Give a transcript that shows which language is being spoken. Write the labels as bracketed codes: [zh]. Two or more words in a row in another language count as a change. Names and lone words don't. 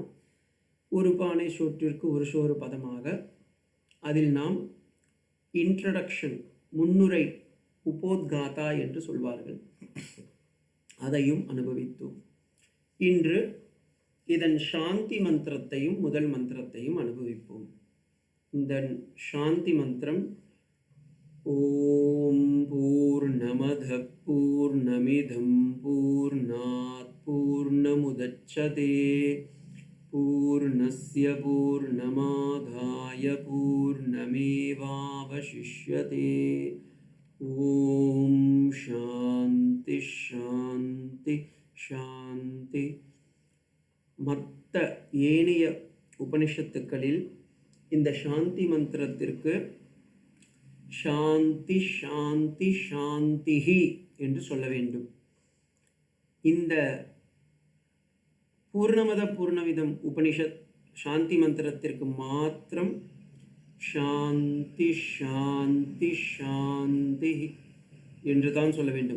[ta] ஒரு பானை சோற்றிற்கு ஒரு சோறு பதமாக அதில் நாம் இன்ட்ரடக்ஷன், முன்னுரை, உபோத்காதா என்று சொல்வார்கள், அதையும் அனுபவித்தோம். இன்று இதன் சாந்தி மந்திரத்தையும் முதல் மந்திரத்தையும் அனுபவிப்போம். இந்த சாந்தி மந்திரம் [sa] ओम् पूर्णमदः पूर्णमिदं पूर्णात् पूर्णमुदच्यते पूर्णस्य पूर्णमादाय पूर्णमेवावशिष्यते. ओम् शान्ति शान्ति शान्ति. [ta] மற்ற ஏனைய உபனிஷத்துக்களில் இந்த சாந்தி மந்திரத்திற்கு [sa] शान्ति शान्ति शान्तिः [ta] என்று சொல்ல வேண்டும். இந்த [sa] पूर्णमद पूर्णविदम् [ta] உபனிஷத் சாந்தி மந்திரத்திற்கு மாத்திரம் [sa] शान्ति शान्ति शान्ति [ta] என்று தான் சொல்ல வேண்டும்.